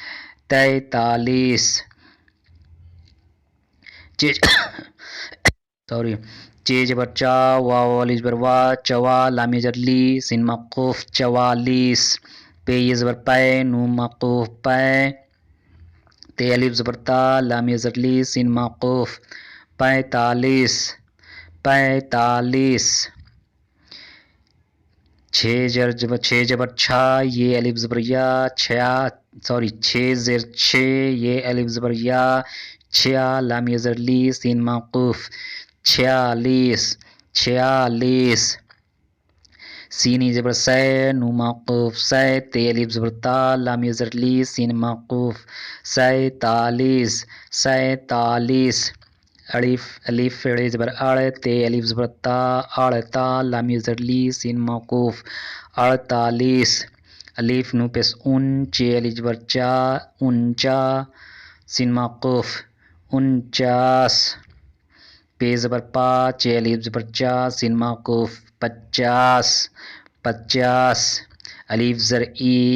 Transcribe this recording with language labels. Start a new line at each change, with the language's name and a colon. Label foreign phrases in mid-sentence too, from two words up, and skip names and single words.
Urdu: چے زبر چا واو الف زبر وا چوا لام یہ زر لی سین موقوف 44 پے یہ زبر پے نو موقوف پے تے الف زبر تا لام یہ زر لی سین موقوف 45 چھ زبر چھا یہ الف زبر یا چھ زیر چھ یہ الف زبر یا چھیا لام یہ زر لی سین موقوف 46 سین زبر سے نو موقوف سے تے الف زبر تا لام یہ زر لی سین موقوف 47 الف ڑے زبر اڑ تے الف زبر تا اڑتا لام یہ زر لی سین موقوف 48 الف نو پیش ان چے الف زبر چا اونچا سین موقوف 49 پے زبر پا چے الف زبر چا سین موقوف 50 الف زر ای